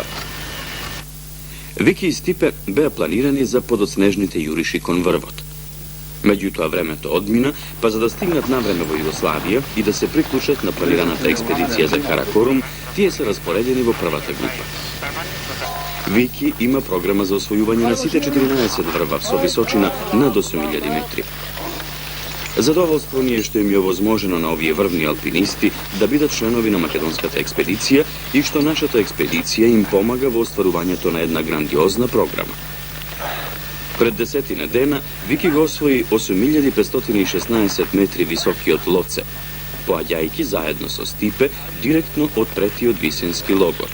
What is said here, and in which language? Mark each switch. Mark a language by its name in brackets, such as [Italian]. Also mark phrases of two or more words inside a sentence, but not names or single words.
[Macedonian] Вики и Стипе беа планирани за подоцнежните јуриши кон врвот. Меѓутоа времето одмина, па за да стигнат на време во Југославија и да се приклучат на планираната експедиција за Каракорум, тије се распоредјени во првата група. Вики има програма за освојување на сите 14 врва со височина над 8000 метри. Задоволство није што им је овозможено на овије врвни алпинисти да бидат членови на македонската експедиција и што нашата експедиција им помага во остварување то на једна грандиозна програма. Пред десетине дена Вики га освоји 8516 метри високи од Лоце, поаѓајки заедно со Стипе директно од третији од висински логор.